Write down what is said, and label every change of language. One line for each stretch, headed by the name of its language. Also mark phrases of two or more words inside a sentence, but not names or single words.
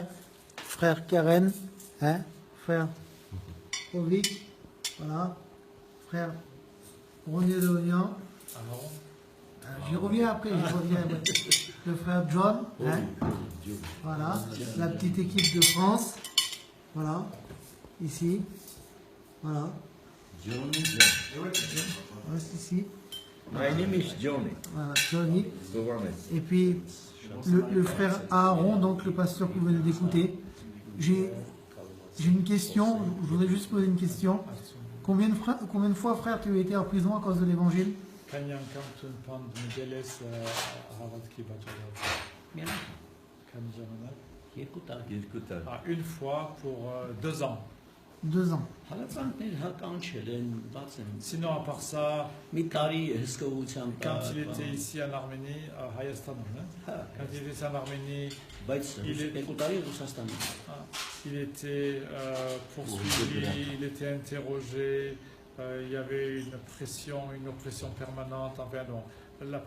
French: Frère Karen, frère Pavlik, voilà, frère René de Lorient. J'y reviens après, le frère John, voilà, la petite équipe de France, voilà, ici, voilà. Johnny. Ici.
English: My name is Johnny.
French: Voilà, Johnny. Government. Et puis le frère Aaron, donc le pasteur que vous venez d'écouter. J'ai une question, je voudrais juste poser une question. Combien de fois, frère, tu as été en prison à cause de l'évangile? Une fois pour 2 ans. 2 ans.
Armenian: Հալածանքներ հա կանչել են, բաց են։
French: Sinon, à part ça,
Armenian: Մի տարի հսկողությամբ
French: quand il était ici en Arménie, à Hayastan, hein,
Armenian: Հա,
French: quand il était en Arménie,
Armenian: բայց
French: Il est-
Armenian: 2 տարի Ռուսաստանում։
French: il était poursuivi, il était interrogé, il y avait une pression, une oppression permanente. Enfin, non, la